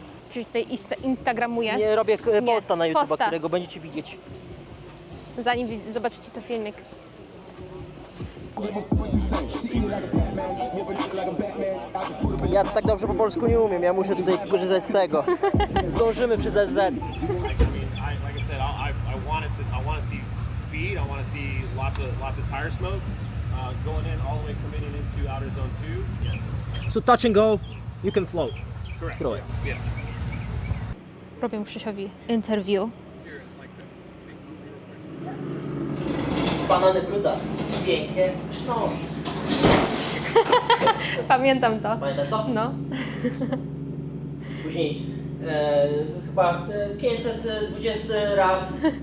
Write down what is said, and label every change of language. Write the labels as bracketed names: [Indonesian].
[Polish] Czyli tutaj instagramuję. Nie, robię Nie, posta na YouTube, posta. którego będziecie widzieć. Zanim zobaczycie to filmik. Ja tak dobrze po polsku nie umiem, ja muszę tutaj korzystać z tego. Zdążymy przez SZ. [English] Like I said, I want to see speed. I want to see lots of tire smoke going in all the way committing into outer zone 2. Yeah, So touch and go, you can float. correct. Throw it. Yes. [Polish] Robię Krzysiowi interview. Banany Brutas. Pięknie. No. Pamiętam to. Pamiętasz to? No. Później chyba 520 raz.